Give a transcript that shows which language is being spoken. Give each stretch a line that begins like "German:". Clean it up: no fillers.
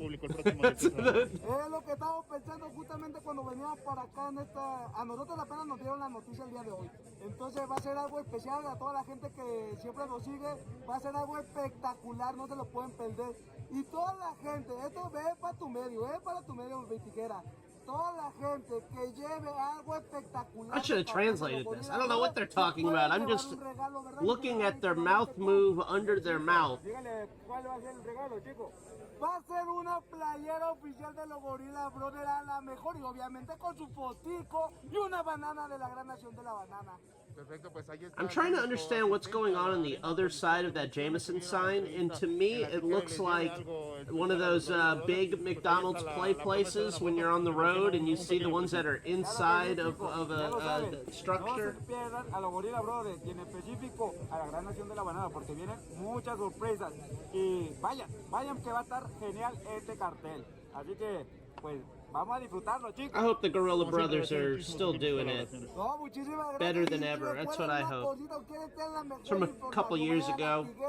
Spanish: Es lo que estamos pensando justamente cuando veníamos para acá en a nosotros apenas nos dieron la noticia el día de hoy. Entonces va a ser algo especial a toda la gente que siempre nos sigue, va a ser algo espectacular, no se lo pueden perder. Y toda la gente, esto es para tu medio, mi tijera. Toda la gente que lleve algo espectacular.
English: I should have translated this. I don't know what they're talking about. I'm just looking at their mouth move under their mouth.
Spanish: Dígale, ¿cuál va a ser el regalo, chicos? Va a ser una playera oficial de los Gorilla Brothers a la mejor y obviamente con su fotico y una banana de la gran nación de la banana.
English: I'm trying to understand what's going on the other side of that Jameson sign, and to me it looks like one of those big McDonald's play places when you're on the road and you see the ones that are inside of a structure.
Spanish: No se pierdan a los Gorilla Brothers y en específico a la gran nación de la banana porque vienen muchas sorpresas y vayan que va a estar genial este cartel. Así que pues vamos a disfrutarlo, chicos.
English: I hope the Gorilla Brothers are still doing it better than ever. That's what I hope. It's from a couple years ago.